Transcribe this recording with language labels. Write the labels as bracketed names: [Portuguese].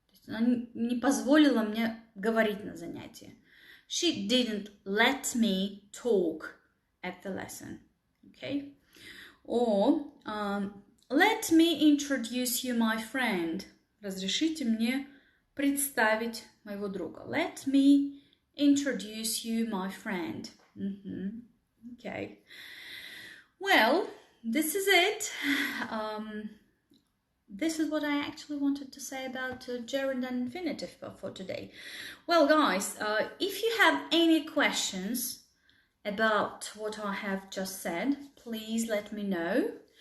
[Russian] Она не позволила мне говорить на занятии. [English] She didn't let me talk at the lesson. Okay? Or, let me introduce you my friend. [Russian] Разрешите мне представить моего друга. [English] Let me introduce you my friend. Okay. Well, this is it. This is what I actually wanted to say about gerund and infinitive for today. Well, guys, if you have any questions about what I have just said, please let me know.